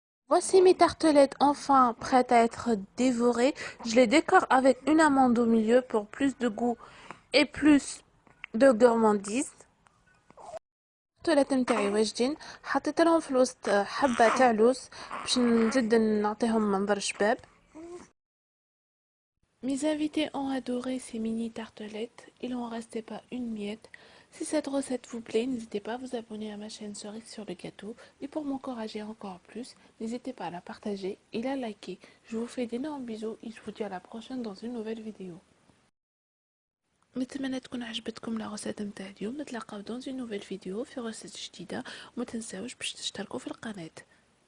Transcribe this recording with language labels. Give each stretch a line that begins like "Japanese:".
French: Voici mes tartelettes enfin prêtes à être dévorées. Je les décore avec une amande au milieu pour plus de goût et plus de gourmandise.
Arabic: التارتلات نتاعي واجدين، حطيت لهم في الوسط حبة تاع لوز باش نزيد نعطيهم منظر شباب.
French: Mes invités ont adoré ces mini tartelettes, il n'en restait pas une miette. Si cette recette vous plaît, n'hésitez pas à vous abonner à ma chaîne Cerise sur le gâteau et pour m'encourager encore plus, n'hésitez pas à la partager et la liker. Je vous fais d'énormes bisous et je vous dis à la prochaine dans une nouvelle vidéo.
Arabic: نتمنى تكون عجبتكم لا غوسيت نتاع اليوم. نتلاقاو دون نوفيل فيديو في غوسيت جديده، وما تنساوش باش تشتركوا في القناه.